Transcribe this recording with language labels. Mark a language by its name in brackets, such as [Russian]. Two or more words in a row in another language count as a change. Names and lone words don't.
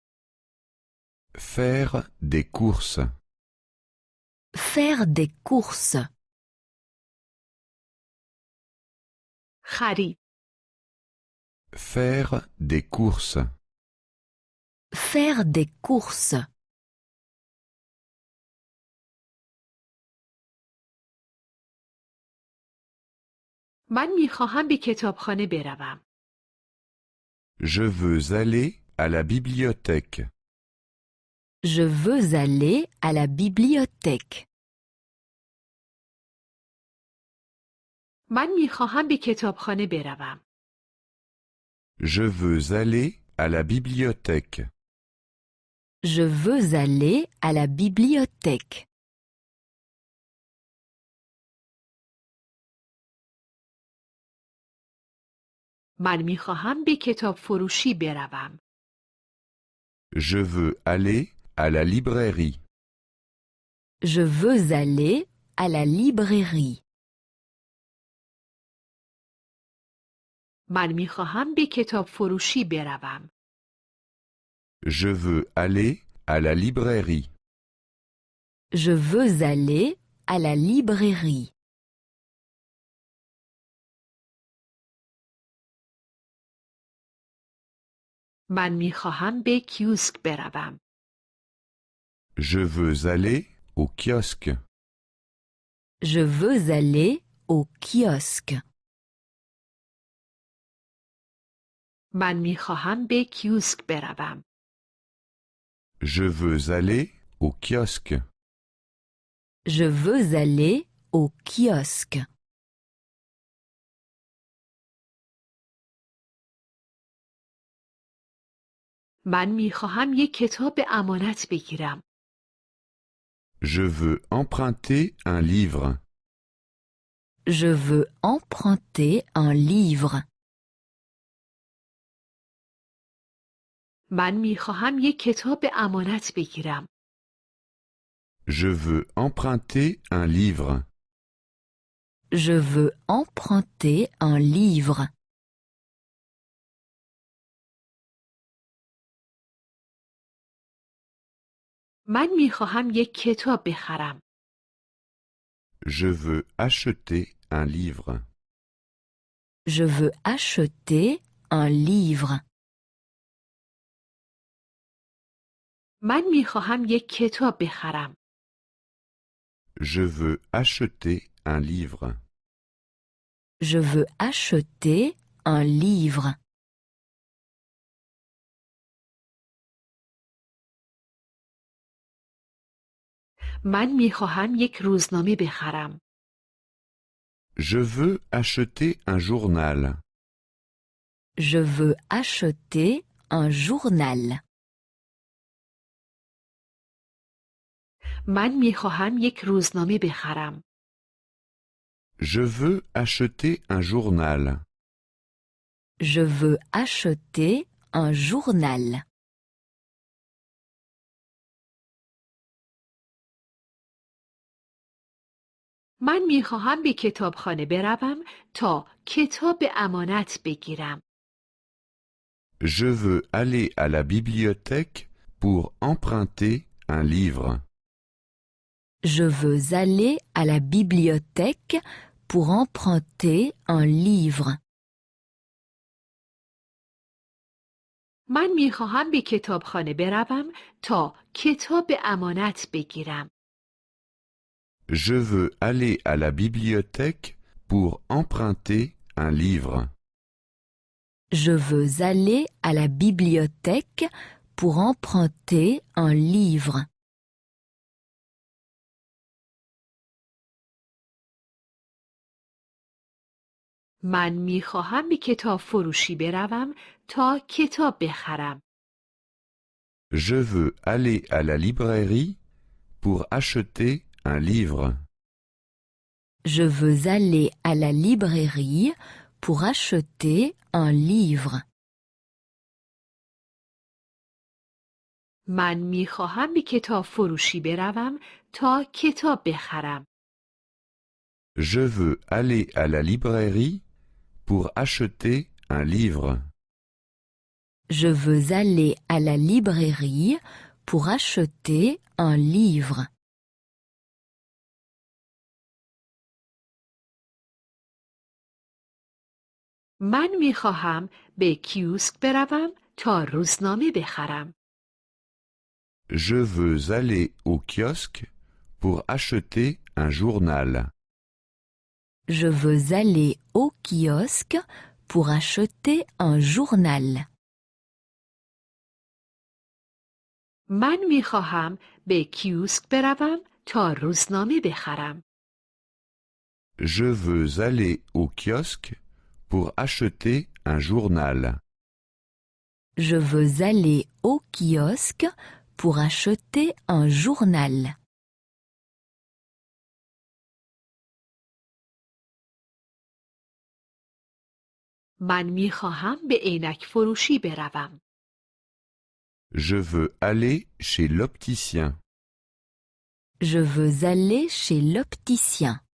[French] Faire des courses. Faire des courses. [Persian] خرید. [French] Faire des courses. Faire des courses. [Persian] من میخواهم به کتابخانه بروم. [French] Je veux aller à la bibliothèque. Je veux aller à la bibliothèque. [Persian] من میخواهم به کتابخانه بروم. [French] Je veux aller à la bibliothèque. Je veux aller à la bibliothèque. [Persian] من میخواهم به کتاب فروشی بروم. [French] Je veux aller à la librairie. Je veux aller à la librairie. [Persian] من میخواهم به کتاب فروشی بروم. [French] Je veux aller à la librairie. Je veux aller à la librairie. [Persian] من میخواهم به کیوسک بروم. [French] Je veux aller au kiosque. Je veux aller au kiosque. [Persian] من میخواهم به کیوسک بروم. [French] Je veux aller au kiosque. Je veux aller au kiosque. [Persian] من میخواهم یک کتاب امانت بگیرم. [French] Je veux emprunter un livre. Je veux emprunter un livre. [Persian] من میخواهم یک کتاب امانت بگیرم. [French] Je veux emprunter un livre. Je veux emprunter un livre. [Persian] من میخواهم یک کتاب بخرم. [French] Je veux acheter un livre. Je veux acheter un livre. [Persian] من میخواهم یک کتاب بخرم. [French] Je veux acheter un livre. Je veux acheter un livre. [Persian] من میخواهم یک روزنامه بخرم. [French] Je veux acheter un journal. Je veux acheter un journal. [Persian] من میخواهم یک روزنامه بخرم. [French] Je veux acheter un journal. Je veux acheter un journal. [Persian] من میخواهم به کتابخانه بروم تا کتاب امانت بگیرم. [French] Je veux aller à la bibliothèque pour emprunter un livre. Je veux aller à la bibliothèque pour emprunter un livre. [Persian] من میخواهم به کتابخانه بروم تا کتاب امانت بگیرم. [French] Je veux aller à la bibliothèque pour emprunter un livre. Je veux aller à la bibliothèque pour emprunter un livre. [Persian] من میخواهم به کتاب فروشی بروم تا کتاب بخرم. [French] Je veux aller à la librairie pour acheter un livre. Je veux aller à la librairie pour acheter un livre. [Persian] من میخواهم به کتاب فروشی بروم تا کتاب بخرم. [French] Je veux aller à la librairie pour acheter un livre. Je veux aller à la librairie pour acheter un livre. [Persian] من میخواهم به کیوسک بروم تا روزنامه بخرم. [French] Je veux aller au kiosque pour acheter un journal. Je veux aller au kiosque pour acheter un journal. [Persian] من میخواهم به کیوسک بروم تا روزنامه بخرم. [French] Je veux aller au kiosque pour acheter un journal. Je veux aller au kiosque pour acheter un journal. [Persian] من میخواهم به عینک فروشی بروم. [French] Je veux aller chez l'opticien. Je veux aller chez l'opticien.